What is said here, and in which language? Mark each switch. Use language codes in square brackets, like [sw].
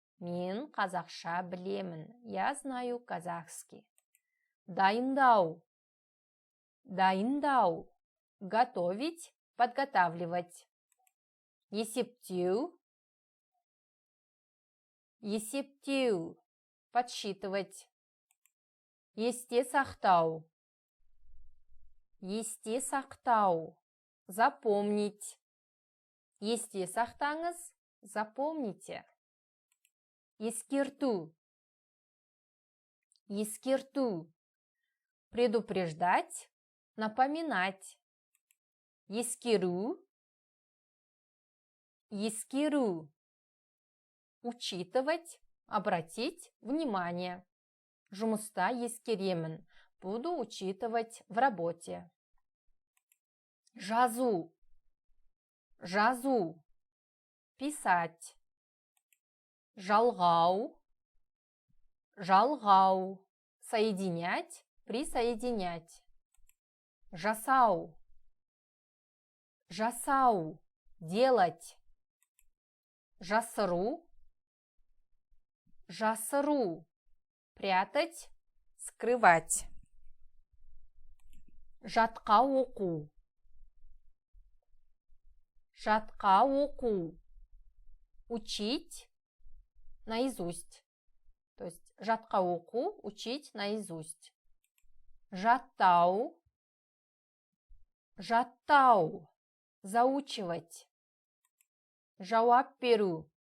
[kk] Мен қазақша білемін, [ru] я знаю казахский. [kk] Дайындау, дайындау, [ru] готовить, подготавливать. [kk] Есептеу, есептеу, [ru] подсчитывать. [kk] Есте сақтау, есте сақтау, [ru] запомнить. [kk] Есте сақтаңыз, [ru] запомните. [kk] Ескерту, ескерту, [ru] предупреждать, напоминать. [kk] Ескеру, ескеру, [ru] учитывать, обратить внимание. [kk] Жұмыста ескеремін, [ru] буду учитывать в работе. [kk] Жазу, жазу, [ru] писать. [kk] Жалғау, жалғау, [ru] соединять, присоединять. [kk] Жасау, жасау, [ru] делать. [kk] Жасыру, жасыру, [ru] прятать, скрывать. [kk] Жатқа оқу, жатқа оқу, [ru] учить наизусть. То есть [kk] жатқа оқу, [ru] учить наизусть. [kk] Жаттау, жаттау, [ru] заучивать. [kk] Жауап беру,